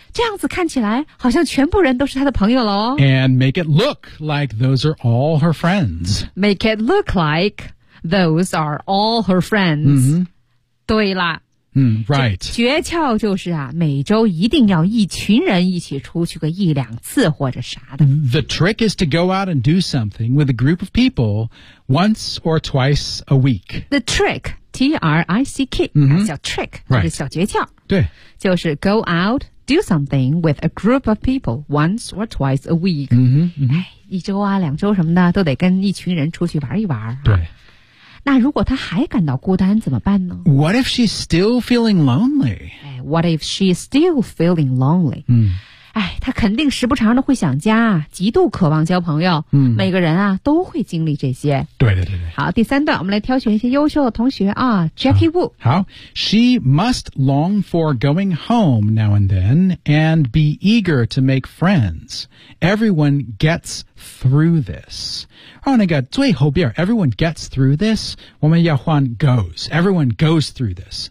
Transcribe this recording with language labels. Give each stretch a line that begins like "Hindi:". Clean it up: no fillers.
Chinese: 这样子看起来好像全部人都是她的朋友喽。
English: And make it look like those are all her friends. Make it look like those are all her friends. 嗯哼，
Chinese: 对啦。
English: 嗯 ，right。
Chinese: 诀窍就是啊，每周一定要一群人一起出去个一两次或者啥的。
English: The trick is to go out and do something with a group of people once or twice a week. The trick, T-R-I-C-K,、 mm-hmm.
Chinese: 小 trick、
English: right.
Chinese: 就是小诀窍。对，
English: 就是 go out do something with a group of people once or twice a week. 嗯、mm-hmm, 嗯、 mm-hmm.
Chinese: 哎，一周啊，两周什么的，都得跟一群人出去玩一玩、啊。对。那如果她还感到孤单怎么办呢
English: ？What if she's still feeling lonely? What if she's still feeling lonely?、嗯、
Chinese: 哎，他肯定时不常的会想家，极度渴望交朋友。嗯，每个人啊都会经历这些。对对对对。好，第三段我们来挑选一些优秀的同学啊 ，Jackie Wu。
English: 好 ，She must long for going home now and then and be eager to make friends. Everyone gets through this.
Chinese: 哦，那个最后边
English: ，Everyone gets through this.
Chinese: 我们要换
English: goes. Everyone goes through this.